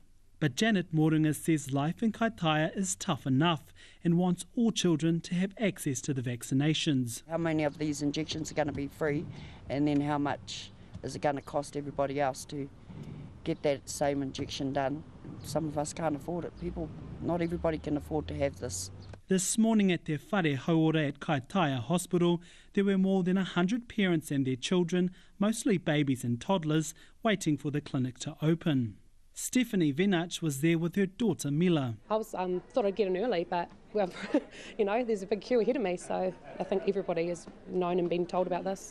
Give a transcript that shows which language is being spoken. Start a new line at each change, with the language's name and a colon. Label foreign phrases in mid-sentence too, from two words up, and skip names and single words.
English: But Janet Morunga says life in Kaitaia is tough enough and wants all children to have access to the vaccinations. How many of these injections are going to be free, and then how much is it going to cost everybody else to get that same injection done? Some of us can't afford it. Not everybody can afford to have this. This morning at their
Māori: whare hauora
English: at Kaitaia Hospital, there were more than 100 parents and their children, mostly babies and toddlers, waiting for the clinic to open. Stephanie Vinach was there with her daughter Mila. I thought I'd get in early, but well, there's a big queue ahead of me, so I think everybody has known and been told about this.